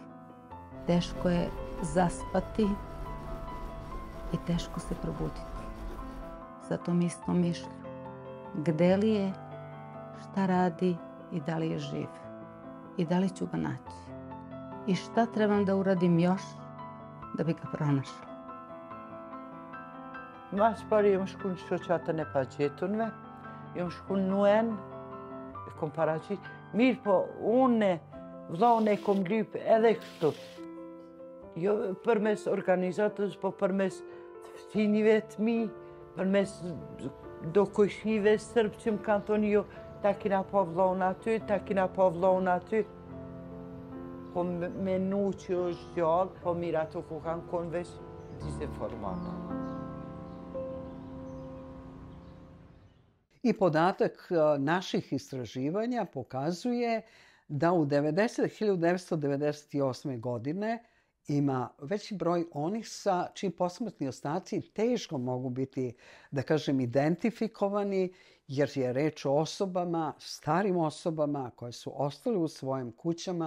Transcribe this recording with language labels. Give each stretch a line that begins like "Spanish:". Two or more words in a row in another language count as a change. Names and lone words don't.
Serbian: Teško je zaspati i teško se probuditi. Zato mi isto mišlju. Gde li je, šta radi i da li je živ. I da li ću ga naći. I šta trebam da uradim još da bi ga pronašla.
Albanian: Mas pari jom shku në shoqatën e pagjetunve, jom shku në Nuen, e kom paraqit. Mirë po, unë vllaun e kom lyp edhe kështu. Jo përmes organizatës, po përmes të fëmijëve të mi, përmes do kujshive sërbë që më kanë thonë jo, ta kina pa vllaun aty, ta kina pa vllaun aty. Po menu që është gjallë, po mirë ato ku kanë konë veç disinformata.
Serbian: I podatak naših istraživanja pokazuje da u 1998. godine ima veći broj onih čiji posmrtni ostaci teško mogu biti, da kažem, identifikovani, jer je reč o osobama, starim osobama koje su ostale u svojim kućama.